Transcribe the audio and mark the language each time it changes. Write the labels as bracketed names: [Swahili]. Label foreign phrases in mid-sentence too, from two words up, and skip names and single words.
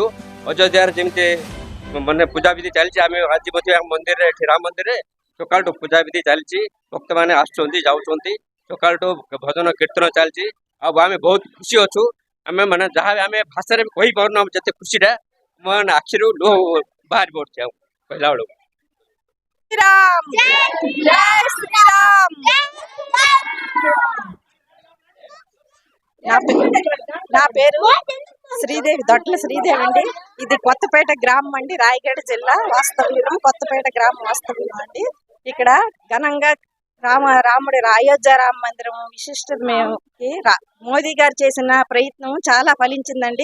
[Odia] ଅଯୋଧ୍ୟାରେ ଯେମିତି ମାନେ ପୂଜାବିଧି ଚାଲିଛି, ଆମେ ଆଜି ମଧ୍ୟ ମନ୍ଦିରରେ, ଏଠି ରାମ ମନ୍ଦିରରେ ସକାଳଠୁ ପୂଜାବିଧି ଚାଲିଛି। ଭକ୍ତମାନେ ଆସୁଛନ୍ତି ଯାଉଛନ୍ତି, ସକାଳଠୁ ଭଜନ କୀର୍ତ୍ତନ ଚାଲିଛି। ଆଉ ଆମେ ବହୁତ ଖୁସି ଅଛୁ। ଆମେ ମାନେ ଯାହା ଆମେ ଭାଷାରେ ବି କହିପାରୁନୁ ଯେତେ ଖୁସିଟା ମାନେ ଆଖିରୁ ଲୁହ ବାହାରି ପଡୁଛି ଆଉ କହିଲା ବେଳକୁ। [Hindi] श्रीराम जय श्रीराम। [Telugu] నా పేరు శ్రీదేవి, దొడ్ల శ్రీదేవి అండి। ఇది కొత్తపేట గ్రామం అండి, రాయగడ జిల్లా వాస్తవ్యం, కొత్తపేట గ్రామం వాస్తవ్యం అండి। ఇక్కడ ఘనంగా రాముడి అయోధ్య రామ మందిరం విశిష్టతకి మోదీ గారు చేసిన ప్రయత్నం చాలా ఫలించిందండి।